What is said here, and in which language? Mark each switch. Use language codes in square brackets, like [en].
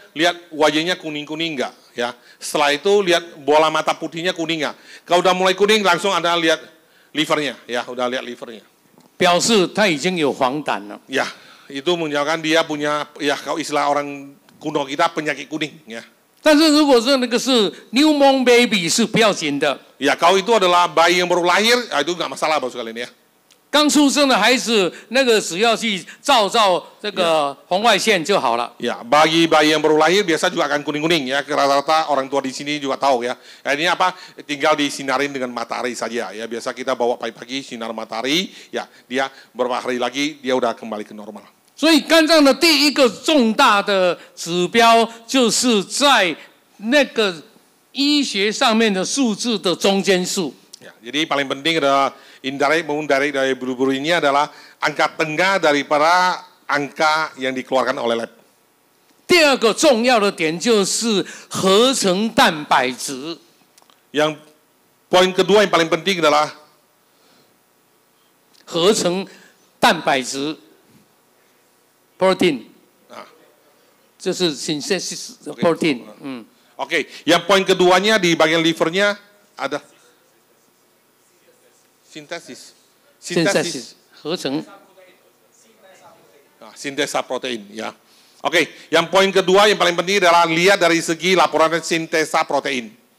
[id] lihat wajahnya kuning-kuning enggak, ya. Setelah itu lihat bola mata putihnya kuning enggak. Kalau udah mulai kuning, langsung Anda lihat livernya, ya, udah lihat livernya. [zh] 表示他已经有黄疸了。 [id] Ya, itu menunjukkan dia punya, ya kalau istilah orang kuno kita penyakit kuning, ya. [zh] 但是如果是那个是 [en] newborn baby [zh] 是不要紧的， [id] Ya, kalau itu adalah bayi yang baru lahir, itu nggak masalah bos kalian ya. [zh] 刚出生的孩子那个只要去照这个红外线就好了。 [id] Ya, bagi bayi yang baru lahir biasa juga akan kuning-kuning ya. Rata-rata orang tua di sini juga tahu ya. Ini apa? Tinggal disinarin dengan matahari saja ya. Biasa kita bawa pagi-pagi sinar matahari, ya dia beberapa hari lagi dia udah kembali ke normal. [zh] 所以肝脏的第一个重大的指标就是在那个医学上面的数字的中间数。 [id] Ya, jadi paling penting adalah indirect maupun direct dari buru-buru ini adalah angka tengah daripada angka yang dikeluarkan oleh lab. [zh] 第二个重要的点就是合成蛋白质。 [id] Yang poin kedua yang paling penting adalah [zh] 合成蛋白质 protein， 就是 [en] synthesis protein。 [id] Oke, yang poin keduanya di bagian livernya ada sintesis. [zh] 合成。 [id] Sintesa protein, ya. Oke, yang poin kedua yang paling penting adalah lihat dari segi laporan sintesa protein.